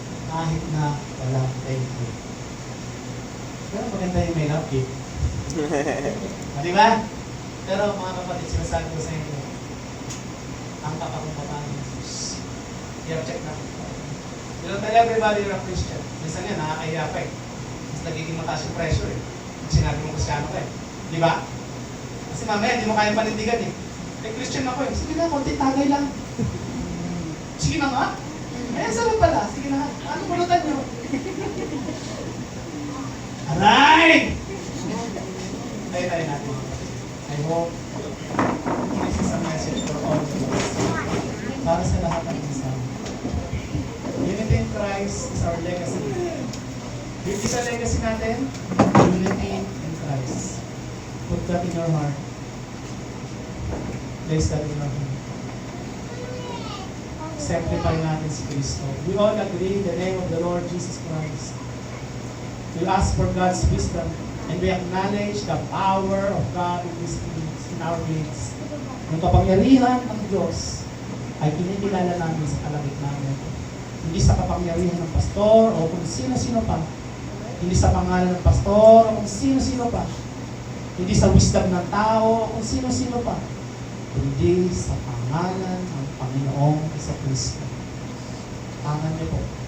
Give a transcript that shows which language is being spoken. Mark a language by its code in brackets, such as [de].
[tl] Kahit na walang thank you. Pero maganda yung may love gift. Di ba? Pero mga kapatid, sinasabi ko sa inyo, ang kapakumbabaan ng Jesus. I-check natin. [en] You don't tell everybody you're a Christian. [tl] Minsan yan, nakakahiya pa eh. Mas nagiging mataas yung pressure eh. Kung sinabi mo Kristyano ka eh. Di ba? Kasi mamaya, hindi mo kayang panindigan eh. Eh, Christian ako eh. Sige na, konti tagay lang. Sige na nga. Eh, sarap pala. Sige na nga. Ano pulutan nyo? Aray! Tayo natin. [en] I hope this is a message for all of us. [tl] Para sa lahat ng insan. [en] Unity in Christ is our legacy. [tl] Yung isa legacy natin, unity in Christ. [en] Put that in your heart. Place that in your heart. Sanctify [tl] natin si Cristo. [en] We all agree in the name of the Lord Jesus Christ. We ask for God's wisdom and we acknowledge the power of God in our midst. [tl] Yung kapangyarihan ng Diyos ay kinikilala namin sa kalagitnaan. Hindi sa kapangyarihan ng pastor o kung sino-sino pa. Hindi sa pangalan ng pastor o kung sino-sino pa. Hindi sa wisdom ng tao o kung sino-sino pa. Kundi sa pangalan ng Panginoong Jesucristo. Pangalan niyo po.